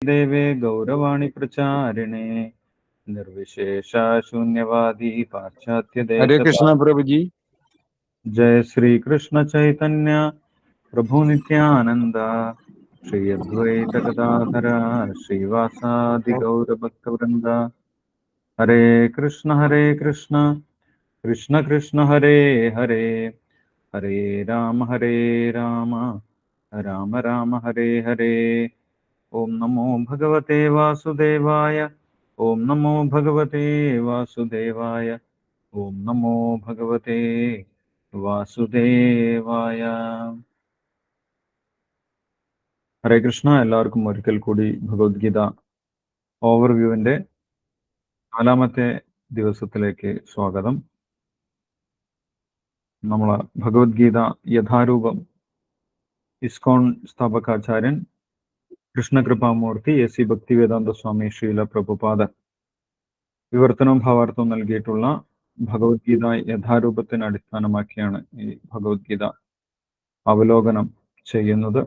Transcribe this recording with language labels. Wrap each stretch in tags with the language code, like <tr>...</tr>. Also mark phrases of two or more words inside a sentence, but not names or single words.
<sa>देवे गौरवाणी प्रचारिणे निर्विशेष शून्यवादी पाश्चात्य देश।</sa> <hi>हरे कृष्णा प्रभु जी।</hi> <sa>जय श्री कृष्ण चैतन्य प्रभु नित्यानंद श्री अद्वैत गदाधर श्रीवासादि गौर भक्तवृंद। हरे कृष्ण कृष्ण कृष्ण हरे हरे, हरे राम राम राम हरे हरे। ओम नमो भगवते वासुदेवाय, ओम नमो भगवते वासुदेवाय, ओम नमो भगवते വാസുദേവായ. हरे कृष्ण.</sa> <ml>എല്ലാവർക്കും ഒരിക്കൽ കൂടി ഭഗവത്ഗീത ഓവർവ്യൂവിന്റെ 4ാമത്തെ ദിവസത്തിലേക്ക് സ്വാഗതം. നമ്മൾ ഭഗവത്ഗീത യഥാരൂപം ഇസ്കോൺ സ്ഥാപകാചാര്യൻ കൃഷ്ണകൃപാമൂർത്തി എസ് ഭക്തിവേദാന്ത സ്വാമി ശ്രീല പ്രഭുപാദ വിവർത്തനവും ഭാവാർത്ഥവും നൽകിയിട്ടുള്ള ഭഗവത്ഗീത യഥാരൂപത്തിന് അടിസ്ഥാനമാക്കിയാണ് ഈ ഭഗവത്ഗീത അവലോകനം ചെയ്യുന്നത്.</ml>